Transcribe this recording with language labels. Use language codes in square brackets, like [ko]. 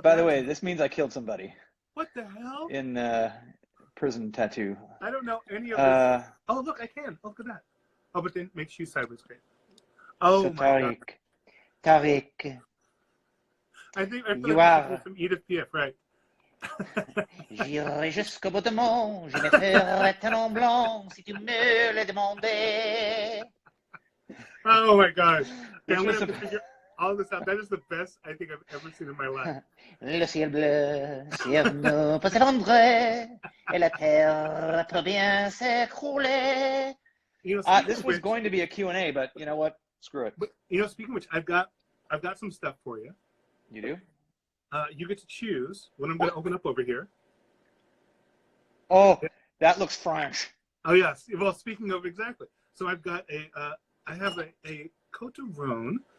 [en] by the way, this means I killed somebody. What the hell? In prison tattoo. I don't know any of this. Oh, look, I can. Look at that. Oh, but then it makes you sideways great. Oh, so my Tariq. I think you are from Edith Piaf, right? [fr] J'irai jusqu'au bout du monde, je mettrai talon blanc si tu me le demandais. [en] Oh my gosh. Okay, I'm going to have to figure all this out. That is the best I think I've ever seen in my life. [fr] Le ciel bleu, sur nous peut s'effondrer, et la terre peut bien s'écrouler. [en] This was going to be a Q&A, but you know what? Screw it. But, speaking of which, I've got some stuff for you. You do? You get to choose what I'm going to open up over here. Oh, that looks French. Oh, yes. Well, speaking of exactly. So I've got I have a Cote de Rhone.